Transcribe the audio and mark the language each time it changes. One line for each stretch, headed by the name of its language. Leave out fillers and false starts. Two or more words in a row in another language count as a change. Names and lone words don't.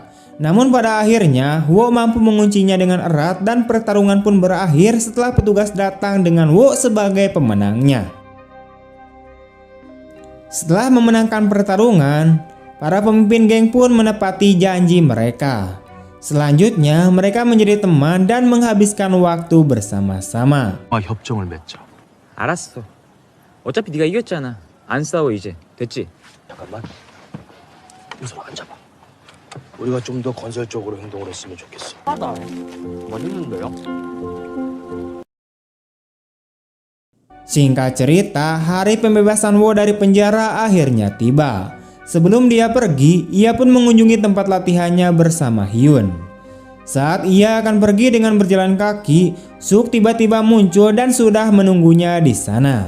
Indonesian: Namun pada akhirnya Wo mampu menguncinya dengan erat dan pertarungan pun berakhir setelah petugas datang dengan Wo sebagai pemenangnya. Setelah memenangkan pertarungan, para pemimpin geng pun menepati janji mereka. Selanjutnya mereka menjadi teman dan menghabiskan waktu bersama-sama.
Korean: 협정을 맺자. 알았어. 어차피 네가 이겼잖아. 안 싸워 이제. 됐지? 잠깐만. 우선 앉아봐. 우리가 좀 더 건설적으로 행동을 했으면 좋겠어. 맛있는데요?
Indonesian: Singkat cerita, hari pembebasan Wo dari penjara akhirnya tiba. Sebelum dia pergi, ia pun mengunjungi tempat latihannya bersama Hyun. Saat ia akan pergi dengan berjalan kaki, Suk tiba-tiba muncul dan sudah menunggunya di sana.